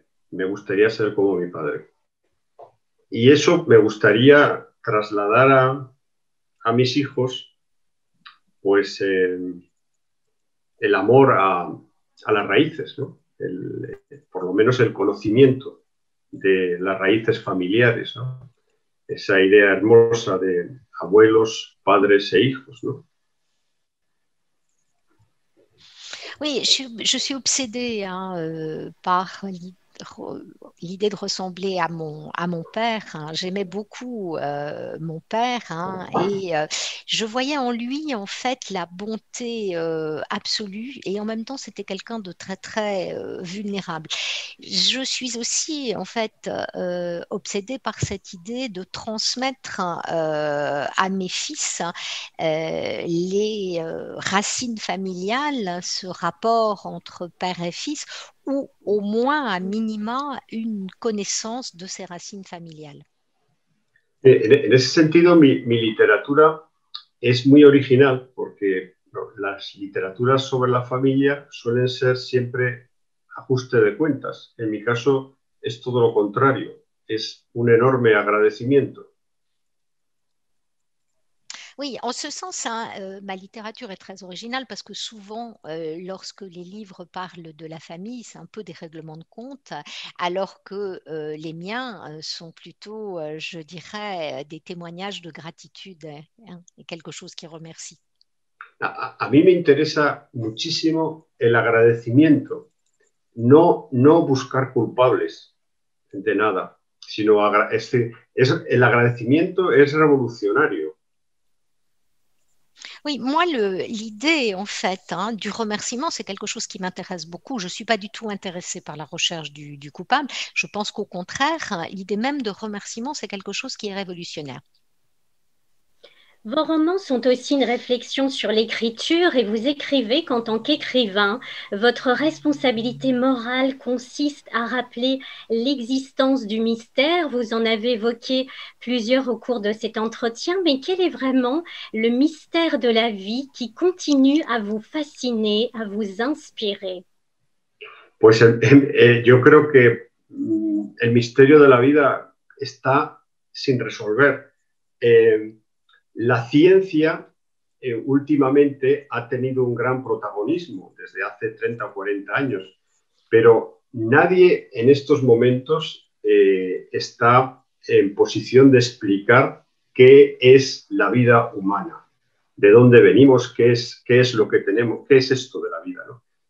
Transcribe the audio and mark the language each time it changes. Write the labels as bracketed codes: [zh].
[es] Me gustaría ser como mi padre. Y eso me gustaría trasladar a mis hijos, pues el amor a las raíces, ¿no? Por lo menos el conocimiento de las raíces familiares, ¿no? Esa idea hermosa de abuelos, padres e hijos, ¿no? [fr] Oui, je suis obsédée par l'idée de ressembler à mon père, hein. J'aimais beaucoup mon père, hein, et je voyais en lui en fait la bonté absolue, et en même temps c'était quelqu'un de très très vulnérable. Je suis aussi en fait obsédée par cette idée de transmettre à mes fils les racines familiales, ce rapport entre père et fils, ou au moins à minima une connaissance de ces racines familiales. [es] En ese sentido, mi literatura es muy original porque las literaturas sobre la familia suelen ser siempre ajuste de cuentas. En mi caso es todo lo contrario, es un enorme agradecimiento. [fr] Oui, en ce sens, hein, ma littérature est très originale parce que souvent, lorsque les livres parlent de la famille, c'est un peu des règlements de compte, alors que les miens sont plutôt, je dirais, des témoignages de gratitude, hein, et quelque chose qui remercie. [es] A mí me interesa muchísimo el agradecimiento, no buscar culpables de nada, sino el agradecimiento es revolucionario. [fr] Oui, moi, l'idée, en fait, hein, du remerciement, c'est quelque chose qui m'intéresse beaucoup. Je ne suis pas du tout intéressée par la recherche du coupable. Je pense qu'au contraire, hein, l'idée même de remerciement, c'est quelque chose qui est révolutionnaire. Vos romans sont aussi une réflexion sur l'écriture et vous écrivez qu'en tant qu'écrivain, votre responsabilité morale consiste à rappeler l'existence du mystère. Vous en avez évoqué plusieurs au cours de cet entretien, mais quel est vraiment le mystère de la vie qui continue à vous fasciner, à vous inspirer? [es] Pues yo creo que el misterio de la vida está sin resolver. La ciencia últimamente ha tenido un gran protagonismo desde hace 30 o 40 años, pero nadie en estos momentos está en posición de explicar qué es la vida humana, de dónde venimos, qué es lo que tenemos, qué es esto de la vida, ¿no?